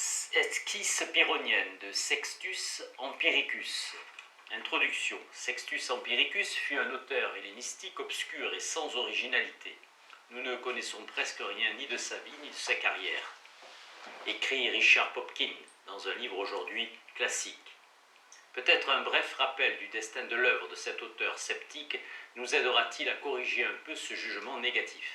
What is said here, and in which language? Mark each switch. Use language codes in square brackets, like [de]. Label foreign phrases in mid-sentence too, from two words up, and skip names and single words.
[fr] Esquisse pyrrhonienne de Sextus Empiricus. Introduction. Sextus Empiricus fut un auteur hellénistique obscur et sans originalité. Nous ne connaissons presque rien ni de sa vie ni de sa carrière. Écrit Richard Popkin dans un livre aujourd'hui classique. Peut-être un bref rappel du destin de l'œuvre de cet auteur sceptique nous aidera-t-il à corriger un peu ce jugement négatif.